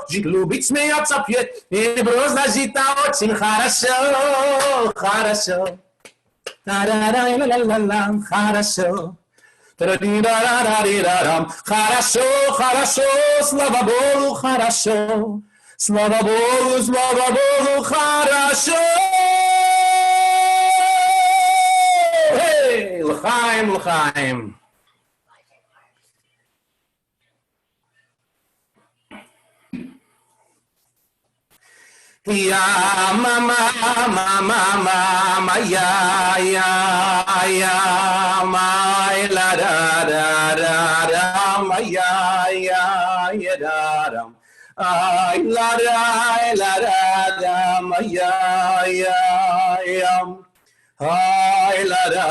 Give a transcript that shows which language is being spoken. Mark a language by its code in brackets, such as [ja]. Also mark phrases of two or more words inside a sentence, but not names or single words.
[ru] Жить любит, смеется, пьет. И не просто жить-то очень хорошо. Хорошо. Хорошо. Хорошо, хорошо, слава Богу, хорошо. Слава Богу, хорошо. [he] Hey, לחיים, לחיים. Ya mama ya ma la da ma ya da ay la da ma ya ay la